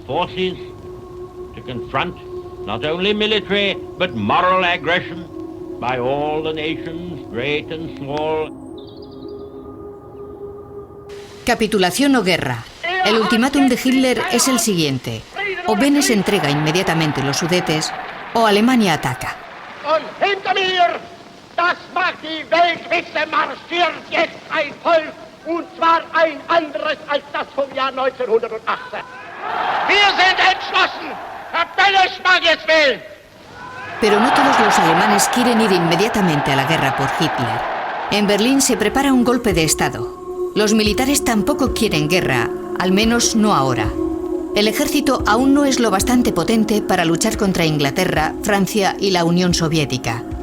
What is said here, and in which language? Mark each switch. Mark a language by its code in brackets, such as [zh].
[en] To confront not only military but moral aggression by all the nations, great and small. [es] Capitulación o guerra. El ultimátum de Hitler es el siguiente: o Benes entrega inmediatamente los Sudetes, o Alemania ataca. [de] Und hinter mir, das mag die Welt wissen, marschiert jetzt ein Volk, und zwar ein anderes als das vom Jahr 1918. Wir sind entschlossen. [es] Pero no todos los alemanes quieren ir inmediatamente a la guerra por Hitler. En Berlín se prepara un golpe de Estado. Los militares tampoco quieren guerra, al menos no ahora. El ejército aún no es lo bastante potente para luchar contra Inglaterra, Francia y la Unión Soviética.